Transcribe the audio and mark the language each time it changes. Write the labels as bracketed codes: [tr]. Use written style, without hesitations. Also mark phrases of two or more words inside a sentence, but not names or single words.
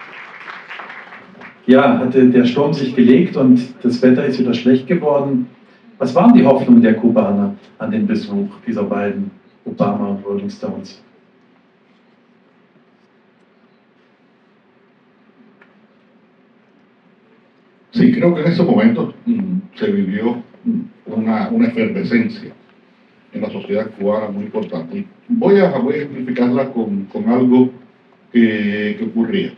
[de] Ja, hatte der Sturm sich gelegt und das Wetter ist wieder schlecht geworden. Was waren die Hoffnungen der Kubaner an den Besuch dieser beiden, Obama und Rolling Stones? [es] Sí, creo que en ese momento se vivió una efervescencia en la sociedad cubana muy importante. Y voy a ejemplificarla con algo que ocurría.